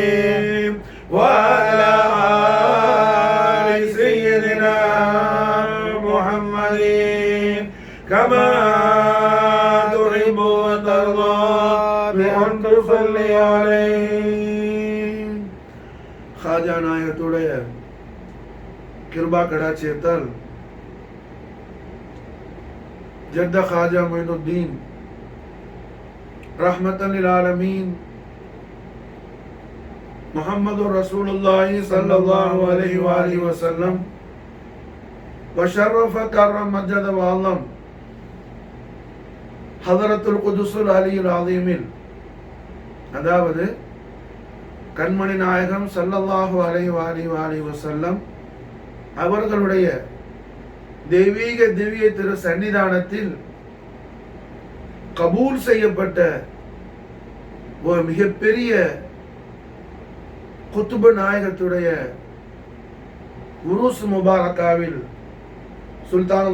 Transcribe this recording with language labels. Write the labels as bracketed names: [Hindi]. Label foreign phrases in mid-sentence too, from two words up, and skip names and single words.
[Arabic] وعلى آل سيدنا محمد كما تحب وترضى بأن تصلي عليه. [Tamil] خواجہ عنایتوடைய கிருபா கடாட்சியத்தால் جد خواجہ معین الدین [Arabic] رحمة للعالمين محمد رسول الله صلى الله عليه وآله وسلم وشرف كرم مجد وعظم حضرة القدس العلي العظيم, [Tamil] அதாவது கண்மணி நாயகம் [Arabic] صلى الله عليه وسلم [Tamil] அவர்களுடைய தெய்வீக திவ்ய திரு சன்னிதானத்தில் கபூல் செய்யப்பட்ட ஒரு மிகப்பெரிய குத்துப நாயகத்துடைய உருஸ் முபாரக்காவில் சுல்தானுல்